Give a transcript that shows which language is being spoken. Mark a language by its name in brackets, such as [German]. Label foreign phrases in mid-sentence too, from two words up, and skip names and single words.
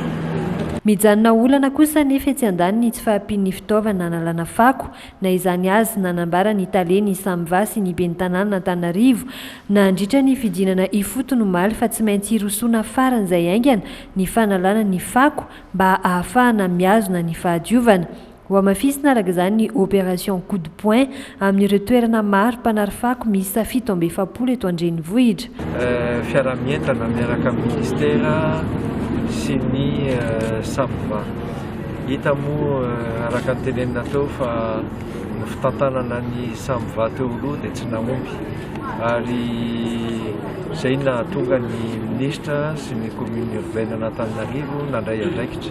[Malagasy] Mijanona olana kosa nefa tsy andany ny tsy fahampian'ny fitaovana analana fako na izany azy nanambara ny taleny samva sy ny ben'ny tanàna Antananarivo nandritra ny fidinana ifotony Omaly fa tsy maintsy irosoana faran'izay aingana ny fanalana ny fako mba ahafahana miazona ny fahadiovana. Ho amafisina araka izany ny [French] opération coup de poing [Malagasy] amin'ireo toerana maro mpanary fako misy 770 eto andrenivohitra. Fiaramientana miaraka amin'ny ministera sy ny samva. Hita moa araka ny tenenina teo fa ny fitantanana ny samva teo aloha dia tsy nahomby ary izay nahatonga ny ministra sy ny [French] commune urbaine [Malagasy] Antananarivo nandray andraikitra.